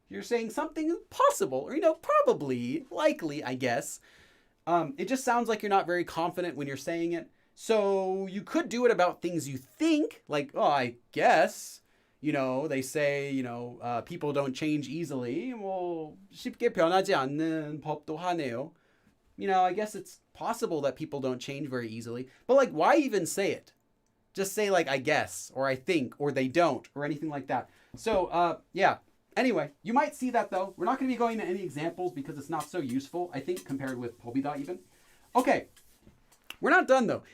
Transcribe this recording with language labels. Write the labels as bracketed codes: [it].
[en] You're saying something possible, or, probably, likely, I guess. It just sounds like you're not very confident when you're saying it. So you could do it about things you think, like, oh, I guess, they say, people don't change easily. [ko] Well, 쉽게 변하지 않는 법도 하네요. [en] I guess it's possible that people don't change very easily. But why even say it? Just say I guess, or I think, or they don't, or anything like that. So, yeah. Anyway, you might see that though. We're not going to be going to any examples because it's not so useful, I think, compared with pobida even. Okay. We're not done though.